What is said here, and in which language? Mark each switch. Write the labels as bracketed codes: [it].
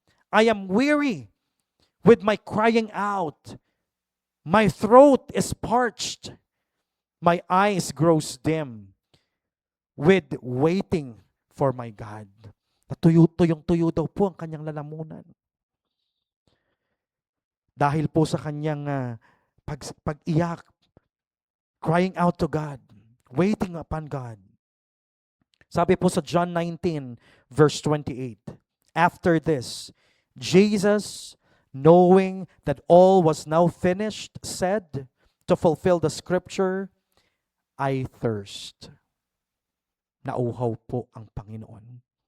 [en] I am weary with my crying out. My throat is parched. My eyes grows dim with waiting for my God. [tl] Tuyong-tuyo daw po ang kanyang lalamunan. Dahil po sa kanyang pag-iyak, [en] crying out to God, waiting upon God. [tl] Sabi po sa [en] John 19, verse 28, after this, Jesus, knowing that all was now finished, said, to fulfill the scripture, I thirst. [tl] Nauhaw po ang Panginoon.